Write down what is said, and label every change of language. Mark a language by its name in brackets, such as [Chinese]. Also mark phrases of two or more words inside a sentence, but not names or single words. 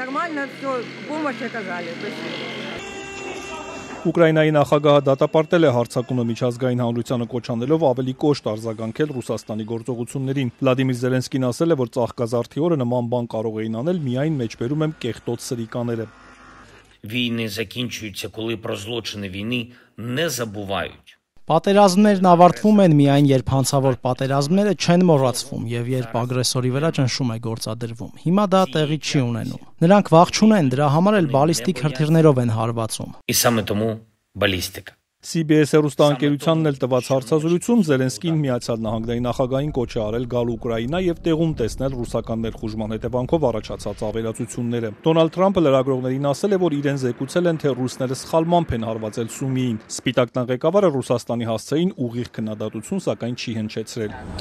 [Armenian] Ուկրաինայի նախագահը դատապարտել է հարձակումը միջազգային հանրությանը կոչ անելով ավելի կոշտ արձագանքել Ռուսաստանի գործողություններին։ Վլադիմիր Զելենսկին ասել է, որ ծաղկազարդի օրը նման բան կարող էին անել միայն մեջբերում եմ կեղտոտ սրիկաները։ [Ukrainian] Війни закінчуються, коли про злочини війни не забувають. [Armenian] Պատերազմներն ավարտվում են միայն, երբ հանցավոր պատերազմները չեն մոռացվում եւ երբ ագրեսորի վրա ճնշում է գործադրվում։ Հիմա դա տեղի չի ունենում։ Նրանք վախ չունեն, դրա համար էլ բալիստիկ հրթիռներով են հարվածում։ [Ukrainian] І саме тому балістика. [Armenian] CBS հեռուստաընկերությանն էլ տված հարցազրույցում Զելենսկին Միացյալ Նահանգների նախագահին կոչ է արել գալ Ուկրաինա եւ տեղում տեսնել ռուսական ներխուժման հետևանքով առաջացած ավերածությունները։ Դոնալդ Թրամփը լրագրողներին ասել է, որ իրեն զեկուցել են, թե ռուսները սխալմամբ են հարվածել Սումիին։ Սպիտակ տան ղեկավարը Ռուսաստանի հասցեին ուղիղ քննադատություն, սակայն չի հնչեցրել։